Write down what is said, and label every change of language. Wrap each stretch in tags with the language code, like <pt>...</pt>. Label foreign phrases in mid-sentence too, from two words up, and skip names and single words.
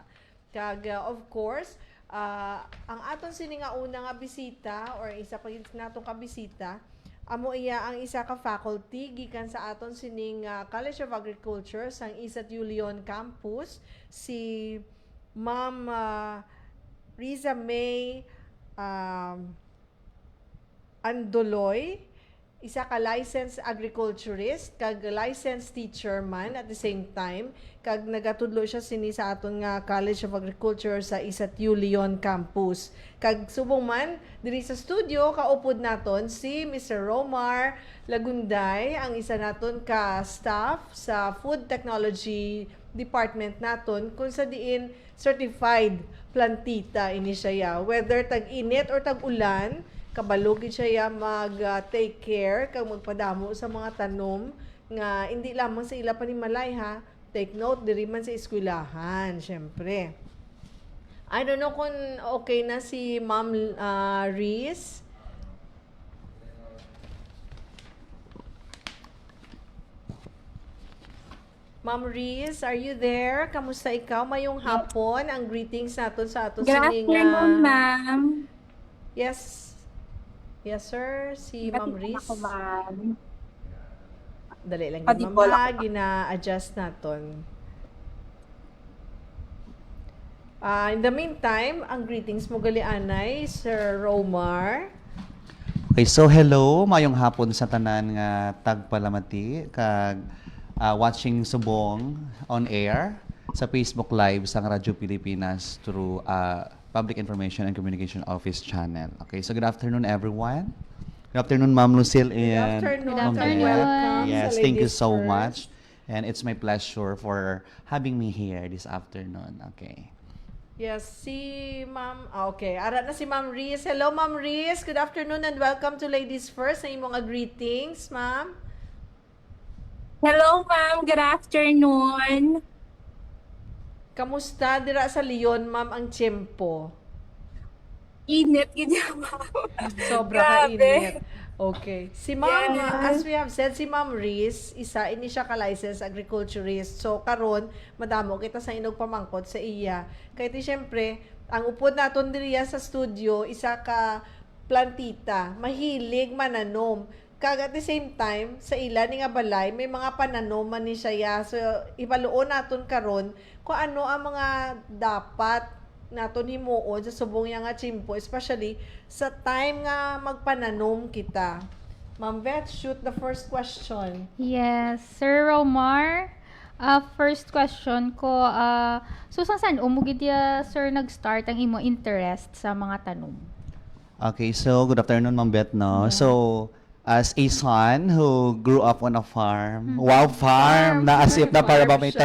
<hil>Kag</hil> <en>of course,</en> <hil>ang aton sini nga una nga bisita or isa pa gid natong ka bisita, amo iya ang isa ka faculty gikan sa aton sining College of Agriculture sang ESATU Leon Campus, si Ma'am Riza May</hil> <en>Andoloy,</en> <hil>isa ka</hil> <en>licensed agriculturist kag licensed teacher man at the same time,</en> <hil>kag nagatudlo siya sini sa aton nga College of Agriculture sa ESATU Leon Campus. Kag subong man diri sa studio kaupod naton si Mr. Romar Lagunday, ang isa naton ka staff sa Food Technology Department naton, kung sa diin certified plantita ini siya, whether tag-init or tag-ulan, kabalugid siya mag-</hil> <en>take care</en> <hil>kag magpadamo sa mga tanom nga hindi lamang sa ila panimalay ha.</hil> <en>Take note</en> <hil>diri man sa eskwelahan, syempre.</hil> <en>I don't know</en> <hil>kung okay na si Ma'am Riz. Ma'am Riz,</hil> <en>are you there?</en> <hil>Kamusta ikaw? Mayong hapon. Ang greetings naton sa aton</hil> <en>Good</en> <hil>sining</hil> <en>afternoon, ma'am. Yes. Yes, sir. Si Ma'am Riz.</en> <hil>Ako, ma'am. Dali lang Pati yun, bola mama. Gina-adjust naton.</hil> <en>In the meantime,</en> <hil>ang greetings mo gali anay, Sir Romar. Okay, so hello, mayong hapon sa tanan nga tagpalamati kag watching subong</hil> <en>on air</en> <hil>sa Facebook Live sang Radyo Pilipinas through Public Information and Communication Office channel.</hil> <en>Okay, so good afternoon everyone. Good afternoon, Ma'am Lucille and Good Ma'am afternoon. Bea. Welcome Yes,</en> <hil>sa</hil> <en>thank you Ladies so First. much. And it's my pleasure for having me here this afternoon. Okay. Yes,</en> <hil>si Ma'am... okay, ara na si Ma'am Riz.</hil> <en>Hello, Ma'am Riz. Good afternoon and welcome to Ladies First.</en> <hil>Sa imong greetings, Ma'am.</hil> <en>Hello, ma'am. Good afternoon.</en> <hil>Kamusta dira sa Leon, Ma'am, ang tiyempo? Init, ganyan, ma'am. Sobra Grabe. kainit. Okay. Si Ma'am,</hil> <en>Yes. as we have said,</en> <hil>si Ma'am Riz, ini siya ka-</hil> <en>licensed agriculturist.</en> <hil>So, karon madamo kita sa inog pamangkot sa iya. Kaya ti syempre, ang upod naton diriya sa studio, isa ka plantita, mahilig mananom.</hil> <en>Kag at the same time,</en> <hil>sa ila ni nga balay, may mga pananoman ni siya. So, ibaluon naton karon kung ano ang mga dapat naton himuon sa subong nga chimpo, especially sa time nga magpananom kita.</hil> <en>Ma'am Vet, shoot the first question. Yes, Sir Romar. First question</en> <hil>ko, so saan umugid ya, sir, nag-start ang imo interest sa mga tanom?</hil> <en>Okay, so good afternoon, Ma'am Beth, no? So, as a son who grew up on a farm, wow, farm, na as if</en> <hil>na para ba may</hil> <en>10</en>